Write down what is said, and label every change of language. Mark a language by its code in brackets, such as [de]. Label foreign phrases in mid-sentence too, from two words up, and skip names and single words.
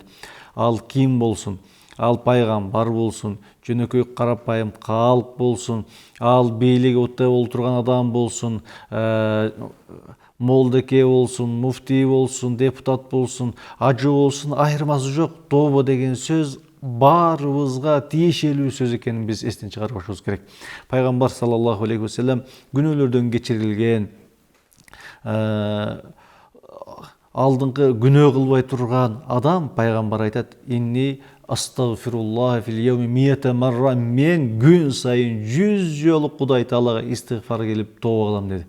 [ky] Ал ким болсун, ал пайгамбар болсун, жөнөкөй карапайым калк болсун, ал бийлик отто олтурган адам болсун, молдеке болсун, муфтий болсун, депутат болсун, ажы болсун, айырмасы жок. Тообо деген сөз баарыбызга тиешелүү сөз экенин биз эстен чыгарбашыбыз керек. Пайгамбар [ar] صلى الله عليه وسلم [ky] күнөөлөрдөн кечирилген, алдыңкы күнөө кылбай турган адам, пайгамбар айтат: [ar] "إني أستغفر الله في اليوم مائة مرة", [ky] мен күн сайын 100 жолу Кудай Таалага истигфар келип тообо кылам деди.